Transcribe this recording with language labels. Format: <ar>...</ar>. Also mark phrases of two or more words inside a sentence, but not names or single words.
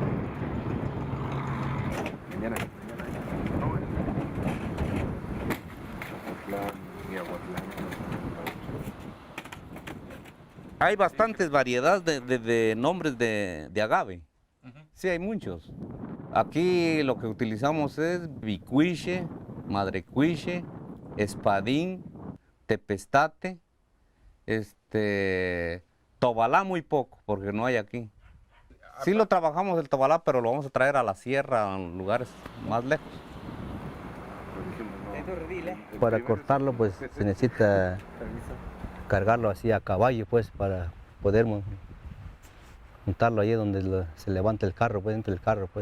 <es>Hay bastantes variedades de nombres de agave. Sí, hay muchos. Aquí lo que utilizamos es bicuiche, madrecuiche, espadín, tepestate, tobalá muy poco, porque no hay aquí. Sí lo trabajamos el tobalá, pero lo vamos a traer a la sierra, a lugares más lejos. Para cortarlo pues se necesita cargarlo así a caballo pues para poder montarlo ahí donde se levanta el carro, pues dentro del carro pues.</es>